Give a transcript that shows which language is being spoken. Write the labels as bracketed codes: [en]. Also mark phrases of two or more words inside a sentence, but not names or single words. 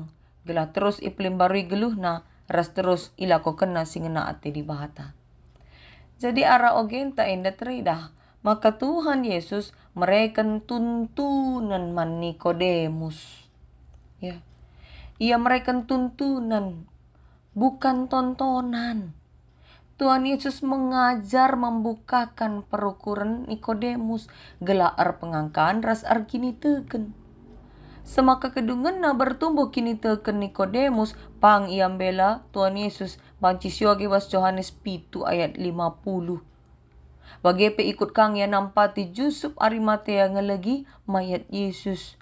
[btx] Gelah terus iplim barui geluh na, ras terus ila ko kena si ngena ate di bata. Jadi ara ogenta enda teridah. Maka Tuhan Yesus mereken tuntunan man Nikodemus. [id] Ya. Ia mereken tuntunan, bukan tontonan. [btx] Tuhan Yesus mengajar membukakan perukuran Nikodemus, gelar pengangkaan ras arkini teken. Semaka kedungan na bertumbuh kini teken Nikodemus, pang iambela Tuhan Yesus banci sioge was Yohanes 7 ayat 50. Bagepe ikut kang ya nampati Yusuf Arimatea ngelegi mayat Yesus.